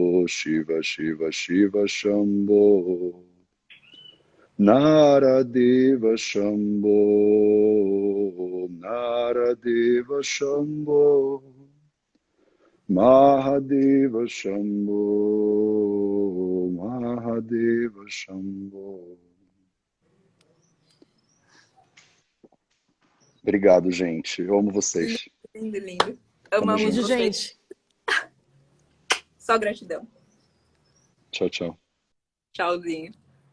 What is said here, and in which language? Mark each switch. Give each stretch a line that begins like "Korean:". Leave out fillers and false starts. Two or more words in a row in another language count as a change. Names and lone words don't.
Sanskrit: Shiva, Shiva, Shiva, Shambho. Naradeva Shambho, Naradeva Shambho, Mahadeva Shambho, Mahadeva Shambho.
Portuguese: Obrigado, gente. Eu amo vocês. Lindo, lindo. Tamo Amamos junto. Beijo, vocês. gente. Só gratidão. Tchau, tchau. Tchauzinho.